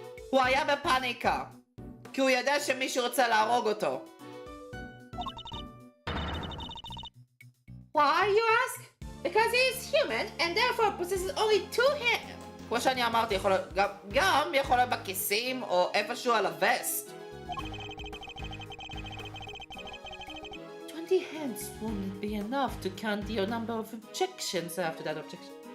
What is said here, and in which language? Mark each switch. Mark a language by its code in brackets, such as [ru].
[he] הוא היה בפאניקה, כי הוא ידע שמישהו רוצה להרוג אותו. [en] Why, you ask? Because he is human and therefore possesses only two hands. [he] כמו שאני אמרתי, גם יכול להיות בכיסים או איפשהו על הווסט. [en] 20 hands won't be enough to count your number of objections after that objection.